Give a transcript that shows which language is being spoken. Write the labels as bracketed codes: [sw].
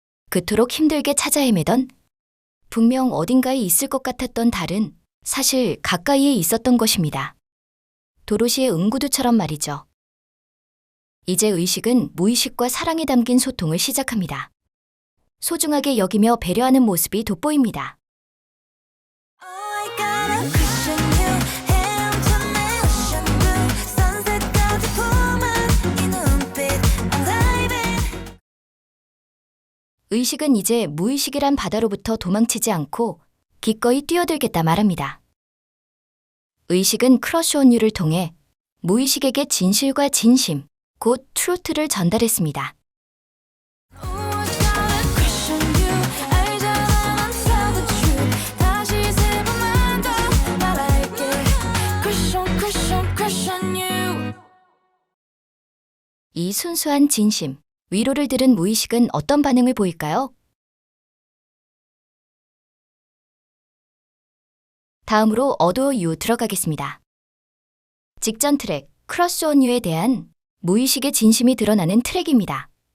[ko] 그토록 힘들게 찾아 헤매던 분명 어딘가에 있을 것 같았던 달은 사실 가까이에 있었던 것입니다. 도로시의 응구두처럼 말이죠. 이제 의식은 무의식과 사랑이 담긴 소통을 시작합니다. 소중하게 여기며 배려하는 모습이 돋보입니다. [en] Oh, I got a crush on you. [ko] 헤엄쳐 [en] ocean blue. [ko] sunset까지 품은 이 눈빛. [en] I'm diving. [ko] 의식은 이제 무의식이란 바다로부터 도망치지 않고 기꺼이 뛰어들겠다 말합니다. 의식은 크러쉬 온 유를 통해 무의식에게 진실과 진심, 곧 트루트를 전달했습니다. [en] Oh, I got a crush on you. [ko] 알잖아, 난 [en] tell the truth. [ko] 다시 세 번만 더 말할게. [en] Crush on, crush on, crush on you. [ko] 이 순수한 진심, 위로를 들은 무의식은 어떤 반응을 보일까요? 다음으로 어도어 유 들어가겠습니다. 직전 트랙 크러쉬 온 유에 대한 무의식의 진심이 드러나는 트랙입니다.